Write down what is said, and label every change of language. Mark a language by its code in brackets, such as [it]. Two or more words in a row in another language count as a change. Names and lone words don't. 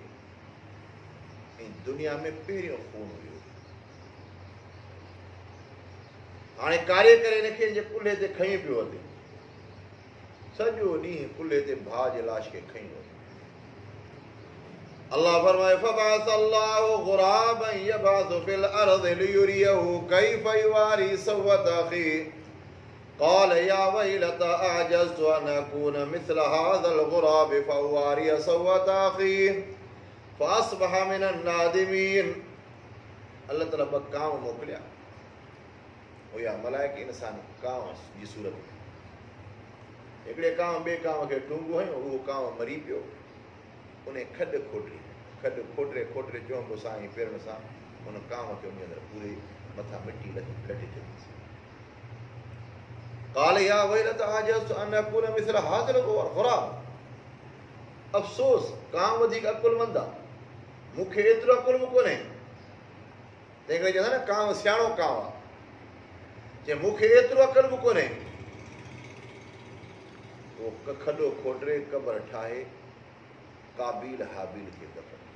[sd] ऐं दुनिया में पहिरियों खून हुयो। हाणे कार्य करे हिनखे जे कुल्हे ते खई पियो वञे, सॼो ॾींहुं कुल्हे ते भाउ जे लाश खे खई वञे। [ar] अल्लाह फरमाए فبعث الله غرابا يبحث في الأرض ليريه كيف يواري سوءة أخيه قال يا ويلتا أعجزت أن أكون مثل هذا الغراب فأواري سوءة أخي فأصبح من النادمين. [sd] अल्लाह ताला ब कांव मोकिलिया, हुया मलाइका इंसान कांव जी सूरत में। हिकिड़े कांव ॿिए कांव खे टूंगो हयो, उहो कांव मरी पियो। उन खॾु खोटरे चोंब सां ऐं पेरनि सां उन कांव खे उन अंदरि पूरे मथां मिटी लटी छॾी। [ar] قال يا ويلتا أعجزت أن أكون مثل هذا الغراب. [sd] अफ़सोस, कांव वधीक अकुलमंद आहे, मूंखे एतिरो अकुल बि कोन्हे। तंहिं करे चवंदा न कांव सियाणो कांव आहे, चए मूंखे एतिरो अकुल बि कोन्हे। उहो खॾो खोटरे क़बर ठाहे काबील हाबील खे दफ़न कयो।